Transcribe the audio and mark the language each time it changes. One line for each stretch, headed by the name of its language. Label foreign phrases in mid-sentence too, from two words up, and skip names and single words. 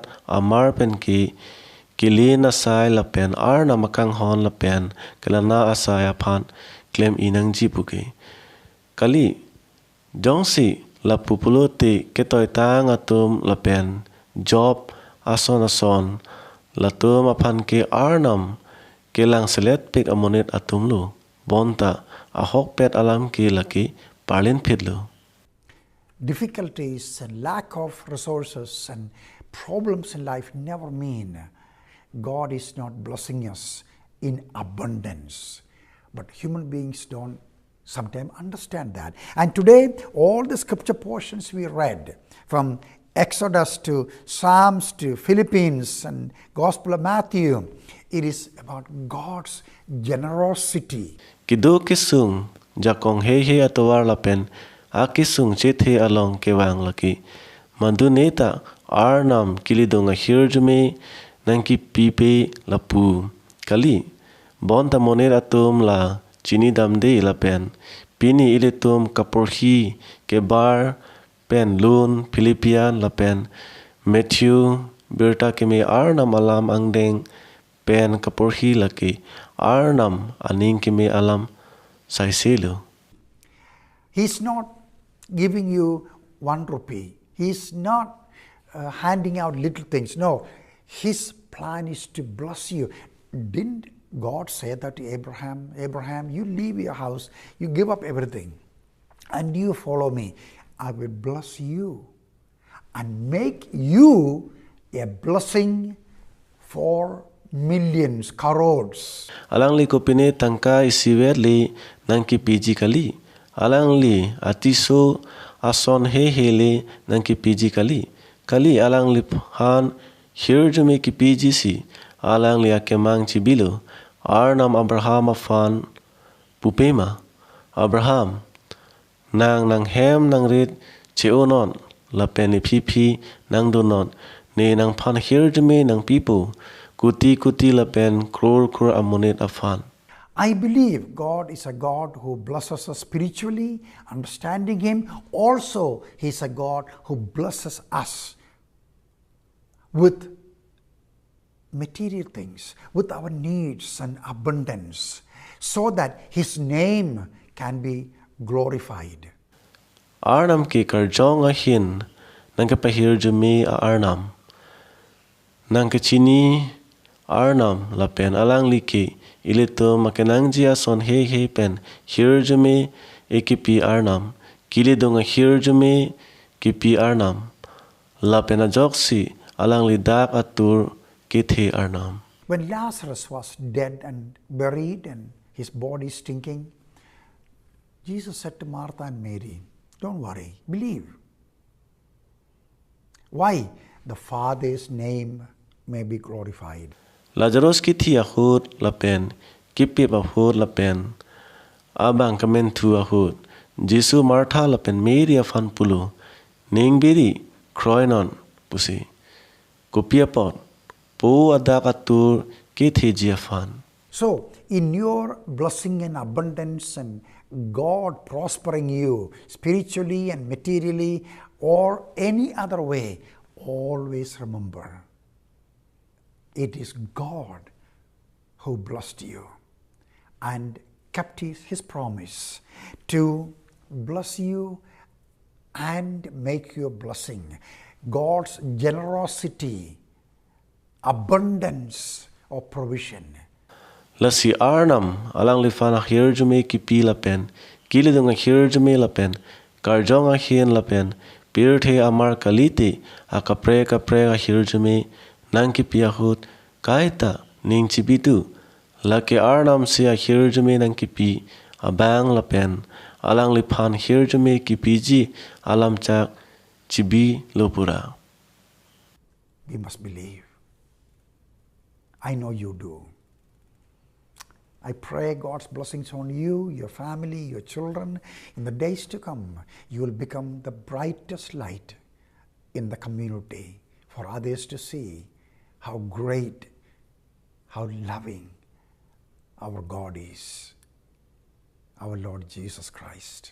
Karbi: amar pen ki kilina sai la pen arna makang hon la pen kelana asaya phan claim inang jipuke kali jongsi la pupulote ketoi tang atum la pen job ason la tum aphan ke arnam kelang selet pek amonet atumlu bonta ahok pet alam ki laki parlin phidlu.
English: Difficulties and lack of resources and problems in life never mean God is not blessing us in abundance. But human beings don't sometimes understand that. And today, all the scripture portions we read, from Exodus to Psalms to Philippians and Gospel of Matthew, it is about God's generosity.
Karbi: Kido kisung jakong he atowar lapen akisung chethe along kewang laki manduneta arnam kilidonga hirjume nangki pipe lapu kali bonta moner atum la chini damde lapen pini iletum kaporhi kebar pen lun Philippian lapen Matthew berta keme arnam alam angdeng pen kaporhi laki arnam aning keme alam saiselu.
English: He's not giving you 1 rupee. He's not handing out little things. No, his plan is to bless you. Didn't God say that to Abraham? Abraham, you leave your house, you give up everything, and you follow me. I will bless you and make you a blessing for millions, crores.
Karbi: Alang li ko pine tangka isiwer li nangki piji kali. Alang li atiso ason he nangki piji kali. Kali alang li han hirjume ki piji si. Alang li akemang chibilo. Arnam Abraham afan pupema. Abraham nang hem nang rit cheonon la peni pipi nang donon ne nang pan hirjume nang pipo kuti la pen kror amonet afan.
English: I believe God is a God who blesses us spiritually, understanding Him. Also, He is a God who blesses us with material things, with our needs and abundance, so that His name can be glorified.
Karbi: Arnam ki karjong ahin nang kapahirjume a arnam. Nang kachini arnam la pen alang liki ilito makenang jia son he pen hirjume ekipi arnam kilidonga hirjume kipi arnam la pen ajoksi alang lidak atur kithe arnam.
English: When Lazarus was dead and buried and his body stinking, Jesus said to Martha and Mary, don't worry, believe. Why? The Father's name may be glorified.
Karbi: Lazarus ki thi ahut la pen kipi ahut la pen abang kamen thu ahut Jesu Martha la pen Mary afan pulu ning biri kroinon pusi kopia pot po adakatur ki thi jiafan.
English: So, in your blessing and abundance and God prospering you spiritually and materially or any other way, always remember, it is God who blessed you and kept His promise to bless you and make you a blessing. God's generosity, abundance of provision
Karbi: la si arnam alang li fan akhir jume ki pi la pen kili dong akhir jume la pen karjong akhien la pen pirthe amar kaliti akapre akhir jume nang ki pi ahut kaita ning chibitu la ke arnam si akhir jume nang ki pi abang la pen alang li fan akhir jume ki pi ji alam chak chibi lopura.
English: We must believe. I know you do. I pray God's blessings on you, your family, your children. In the days to come, you will become the brightest light in the community for others to see how great, how loving our God is, our Lord Jesus Christ.